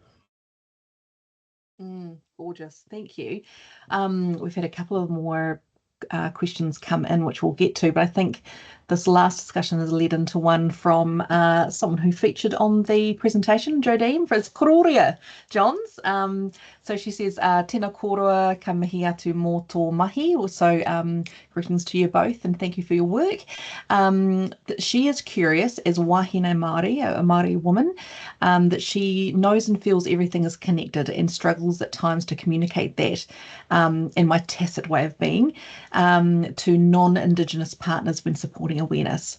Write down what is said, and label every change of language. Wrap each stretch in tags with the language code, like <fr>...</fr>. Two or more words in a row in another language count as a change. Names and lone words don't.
<en>Gorgeous. Thank you. We've had a couple of more questions come in, which we'll get to, but I think this last discussion has led into one from someone who featured on the presentation, Jodeme, for his kororia, Johns. So she says,</en> <mi>tēnā koroa ka mihi atu mō tō mahi.</mi> <en>Also, greetings to you both, and thank you for your work. She is curious, as</en> <mi>wahine Māori,</mi> <en>a Māori woman, that she knows and feels everything is connected and struggles at times to communicate that in my tacit way of being to non-Indigenous partners when supporting awareness.</en>